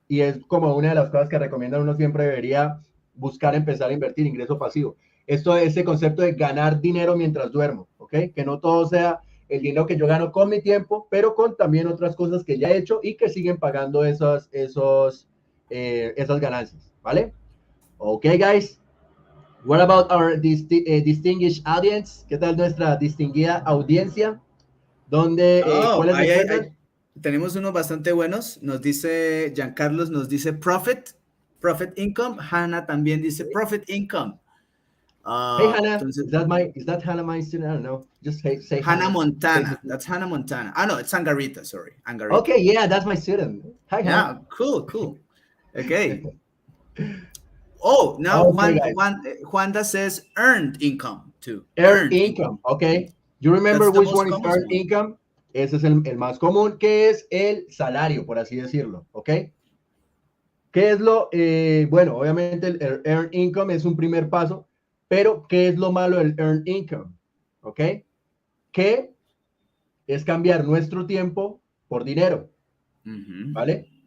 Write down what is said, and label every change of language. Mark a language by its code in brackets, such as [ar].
[es] Y es como una de las cosas que recomiendan uno siempre debería buscar empezar a invertir, ingreso pasivo. Esto es ese concepto de ganar dinero mientras duermo, ¿ok? Que no todo sea el dinero que yo gano con mi tiempo, pero con también otras cosas que ya he hecho y que siguen pagando esas ganancias, ¿vale? [en] Ok, guys. What about our distinguished audience? [es] ¿Qué tal nuestra distinguida audiencia? ¿Cuáles tenemos unos bastante buenos. Nos dice Giancarlos, nos dice profit income. Hannah también dice profit income. [en] Hey Hannah, entonces, is that Hannah my student? I don't know. Just say Hannah Montana. That's Hannah Montana. Ah, no, it's Angarita. Sorry, Angarita. Okay, yeah, that's my student. Hi, Hannah. Yeah, cool. Okay. Oh, now Juanda says earned income too. Earned income. Okay. You remember which one is earned income? [es] Ese es el más común, que es el salario, por así decirlo. ¿Ok? ¿Qué es lo? Bueno, obviamente el earned income es un primer paso, pero ¿qué es lo malo del earned income? ¿Ok? Que es cambiar nuestro tiempo por dinero. ¿Vale?